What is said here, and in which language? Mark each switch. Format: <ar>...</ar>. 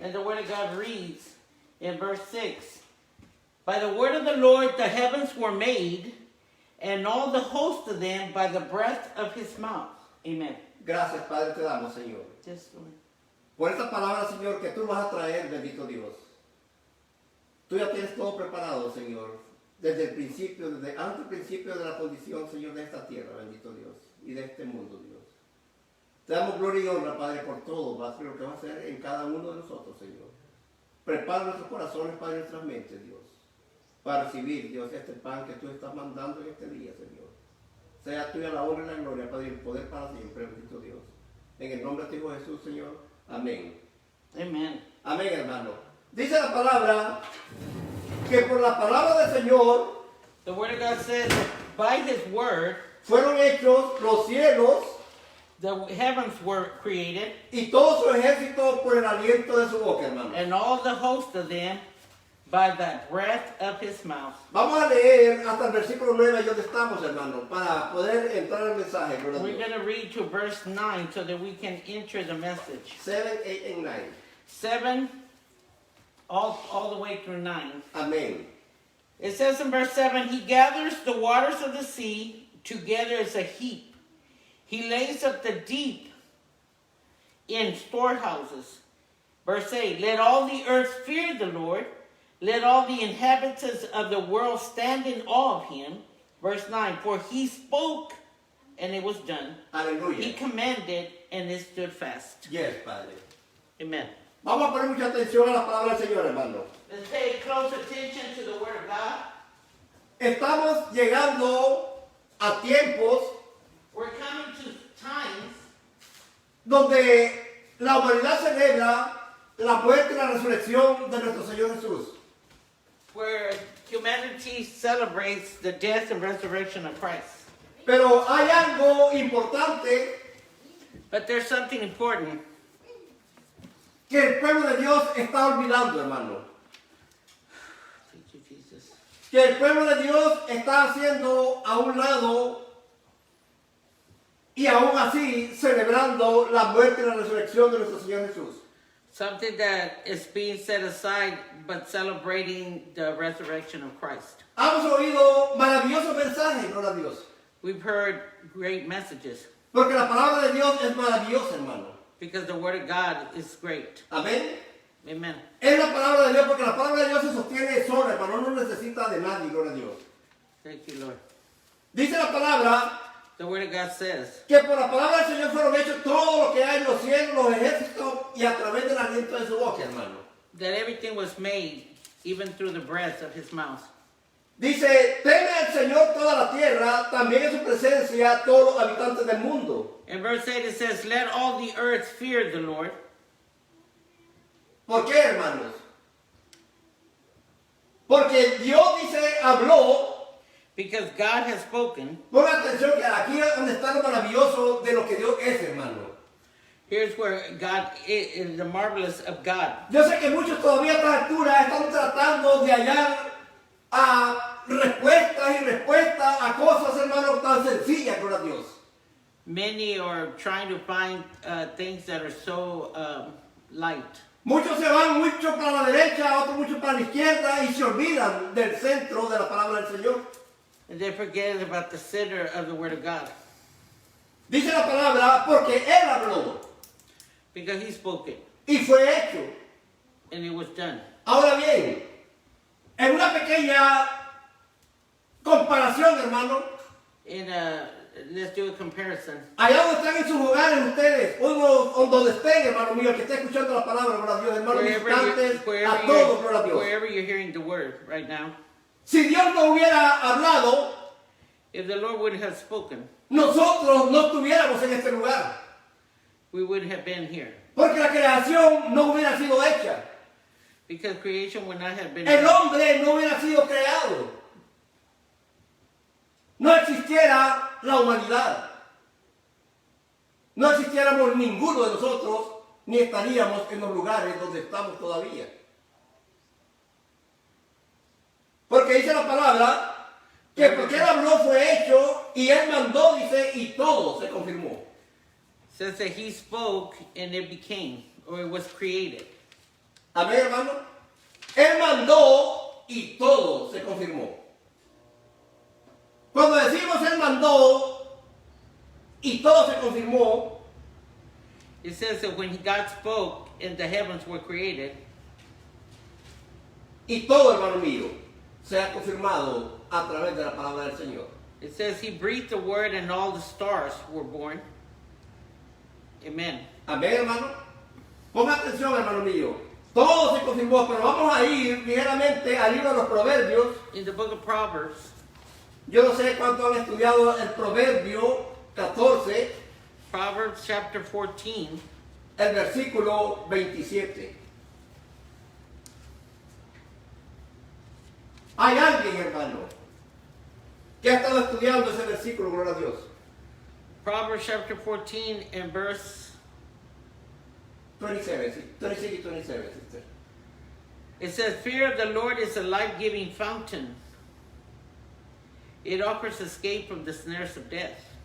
<en>And the word of God reads in verse 6. By the word of the Lord the heavens were made, and all the host of them by the breath of his mouth. Amen.</en> <es>Gracias, Padre, te damos, Señor.</es> <en>Just</en> <es>Por esta palabra, Señor, que tú vas a traer, bendito Dios. Tú ya tienes todo preparado, Señor. Desde el principio, desde antes del principio de la condición, Señor, de esta tierra, bendito Dios. Y de este mundo, Dios. Te damos gloria y honra, Padre, por todo. Va a ser lo que va a hacer en cada uno de nosotros, Señor. Prepara nuestros corazones, Padre, nuestras mentes, Dios. Para recibir, Dios, este pan que tú estás mandando en este día, Señor. Sea tuya la honra y la gloria, Padre, y el poder para siempre, bendito Dios. En el nombre de tu Hijo Jesús, Señor. Amén.</es> <en>Amen.</en> <es>Amén, hermano. Dice la palabra que por la palabra del Señor</es> <en>The word of God says that by his word</en> <es>fueron hechos los cielos</es> <en>the heavens were created,</en> <es>y todo su ejército por el aliento de su boca, hermano.</es> <en>and all the host of them by the breath of his mouth.</en> <es>Vamos a leer hasta el versículo 9 ahí donde estamos, hermano, para poder entrar al mensaje. Gloria a</es> <en>We're</en> <es>Dios.</es> <en>going to read to verse 9 so that we can enter the message. 7, 8, and 9. 7 all the way through 9.</en> <es>Amén.</es> <en>It says in verse 7, he gathers the waters of the sea together as a heap. He lays up the deep in storehouses. Verse 8, let all the earth fear the Lord. Let all the inhabitants of the world stand in awe of him. Verse 9, for he spoke and it was done. He</en> <es>Aleluya.</es> <en>commanded and it stood fast. Yes, Padre. Amen.</en> <es>Vamos a poner mucha atención a la palabra del Señor, hermano.</es> <en>Let's pay close attention to the word of God.</en> <es>Estamos llegando a tiempos</es> <en>We're coming to times</en> <es>donde la humanidad celebra la muerte y la resurrección de nuestro Señor Jesús.</es> <en>where humanity celebrates the death and resurrection of Christ.</en> <es>Pero hay algo importante</es> <en>But there's something important</en> <es>que el pueblo de Dios está olvidando, hermano.</es> <en>Thank you, Jesus.</en> <es>Que el pueblo de Dios está haciendo a un lado y aún así celebrando la muerte y la resurrección de nuestro Señor Jesús.</es> <en>Something that is being set aside but celebrating the resurrection of Christ.</en> <es>Hemos oído maravillosos mensajes, gloria a Dios.</es> <en>We've heard great messages.</en> <es>Porque la palabra de Dios es maravillosa, hermano.</es> <en>Because the word of God is great.</en> <es>Amén.</es> <en>Amen.</en> <es>Es la palabra de Dios, porque la palabra de Dios se sostiene sola, hermano. No necesita de nadie, gloria a Dios.</es> <en>Thank you, Lord.</en> <es>Dice la palabra</es> <en>The word of God says</en> <es>que por la palabra del Señor fueron hechos todo lo que hay en los cielos, los ejércitos y a través del aliento de su boca, hermano.</es> <en>that everything was made, even through the breath of his mouth.</en> <es>Dice, teme al Señor toda la tierra, también en su presencia todos los habitantes del mundo.</es> <en>In verse 8 it says, let all the earth fear the Lord.</en> <es>¿Por qué, hermanos? Porque Dios dice, habló.</es> <en>Because God has spoken.</en> <es>Ponga atención que aquí es donde está lo maravilloso de lo que Dios es, hermano.</es> <en>Here's where God is the marvelous of God.</en> <es>Yo sé que muchos todavía a esta altura están tratando de hallar respuestas y respuestas a cosas, hermano, tan sencillas, gloria a Dios.</es> <en>Many are trying to find things that are so light.</en> <es>Muchos se van mucho para la derecha, otros mucho para la izquierda y se olvidan del centro de la palabra del Señor.</es> <en>And they forget about the center of the word of God.</en> <es>Dice la palabra porque Él habló</es> <en>Because he spoke it.</en> <es>y fue hecho.</es> <en>And it was done.</en> <es>Ahora bien, en una pequeña comparación, hermano,</es> <en>In let's do a comparison.</en> <es>allá donde están en sus hogares ustedes, o donde estén, hermano mío, el que esté escuchando la palabra, gloria a Dios, hermano, visitantes, a todos, gloria a Dios.</es> <en>Wherever you're hearing the word right now,</en> <es>Si Dios no hubiera hablado,</es> <en>if the Lord wouldn't have spoken,</en> <es>nosotros no estuviéramos en este lugar.</es> <en>we wouldn't have been here.</en> <es>Porque la creación no hubiera sido hecha.</es> <en>Because creation would not have been</en> <es>El</es> <en>here.</en> <es>hombre no hubiera sido creado. No existiera la humanidad. No existiéramos ninguno de nosotros, ni estaríamos en los lugares donde estamos todavía. Porque dice la palabra que porque Él habló fue hecho y Él mandó, dice, y todo se confirmó.</es> <en>It says that he spoke and it became, or it was created.</en> <es>Amén, hermano. Él mandó y todo se confirmó. Cuando decimos Él mandó y todo se confirmó,</es> <en>It says that when God spoke and the heavens were created,</en> <es>y todo, hermano mío, se ha confirmado a través de la palabra del Señor.</es> <en>it says he breathed the word and all the stars were born. Amen.</en> <es>Amén, hermano. Ponga atención, hermano mío. Todo se confirmó, pero vamos a ir ligeramente al libro de los Proverbios.</es> <en>In the book of Proverbs,</en> <es>Yo no sé cuánto han estudiado el Proverbio 14,</es> <en>Proverbs chapter 14,</en> <es>el versículo 27. Hay alguien, hermano, que ha estado estudiando ese versículo, gloria a Dios.</es> <en>Proverbs chapter 14 and verse,</en> <es>27, sí, 26 y 27, sister.</es> <en>it says, fear of the Lord is a life-giving fountain. It offers escape from the snares of death.</en>